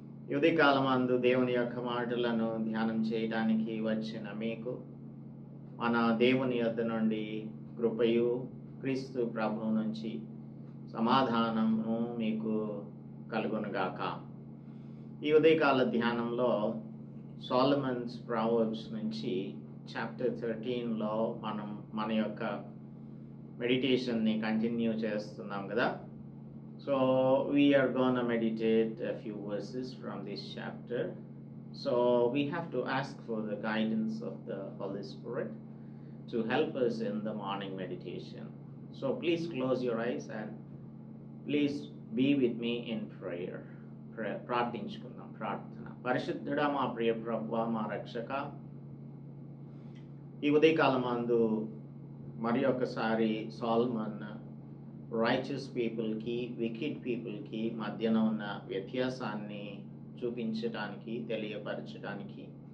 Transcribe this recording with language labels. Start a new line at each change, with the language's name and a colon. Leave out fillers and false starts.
Telugu: ఈ ఉదయకాలమందు దేవుని యొక్క మాటలను ధ్యానం చేయడానికి వచ్చిన మీకు మన దేవుని యొద్ద నుండి కృపయు, క్రీస్తు ప్రభువు నుంచి సమాధానము మీకు కలుగునుగాక. ఈ ఉదయకాల ధ్యానంలో సోలమన్స్ ప్రావర్బ్స్ నుంచి చాప్టర్ 13లో మనం మన యొక్క మెడిటేషన్ని కంటిన్యూ చేస్తున్నాం కదా.
English: So we are gonna meditate a few verses from this chapter. So we have to ask for the guidance of the Holy Spirit to help us in the morning meditation. So please close your eyes and please be with me in prayer.
Telugu: ప్రార్థించుకుందాం. ప్రార్థన. పరిశుద్ధుడా, మా ప్రియ ప్రభువా, మా రక్షక, ఈ ఉదయకాలమందు మరి ఒకసారి సాల్మన్
English: righteous పీపుల్కి, wicked పీపుల్కి
Telugu: మధ్యన ఉన్న వ్యత్యాసాన్ని చూపించడానికి, తెలియపరచడానికి